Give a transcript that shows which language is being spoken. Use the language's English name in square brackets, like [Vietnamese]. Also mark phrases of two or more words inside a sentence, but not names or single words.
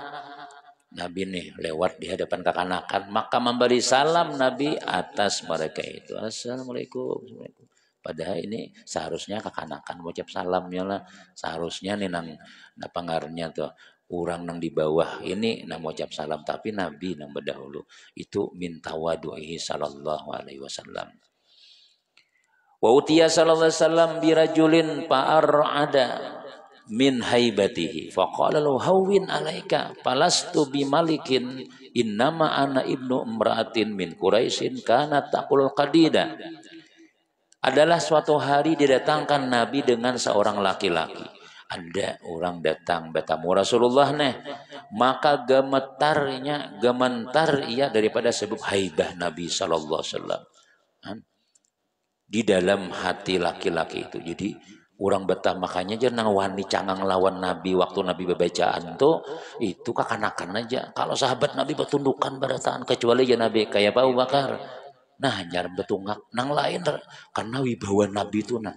[Banjar] Nabi nih lewat di hadapan kekanakan, maka memberi salam Nabi atas mereka itu. Assalamualaikum. Padahal ini seharusnya kekanakan ucap salamnya lah. Seharusnya nih nang pengaruhnya tuh orang nang di bawah ini nang ucap salam, tapi Nabi nang berdahulu itu minta waduhi [Arabic] صلى الله عليه وسلم. وأتي صلى الله عليه وسلم برجل فأرعد من هيبته فقال له هون عليك فلست بملك إنما أنا ابن امرأة من قريش كانت تأكل القديد. [Indonesian] Adalah suatu hari didatangkan Nabi dengan seorang laki-laki. [Banjar] Ada orang datang bertamu Rasulullah nih, maka gementar ia daripada sebab haibah Nabi [Arabic] صلى الله عليه وسلم [Banjar] di dalam hati laki-laki itu. Jadi orang betah makanya aja nang wani cangang lawan Nabi waktu Nabi bebacaan tuh itu kekanakan aja. Kalau sahabat Nabi bertundukan berataan kecuali ya Nabi kayak Abu Bakar. Nah nyar betungak nang lain karena wibawa Nabi itu nah.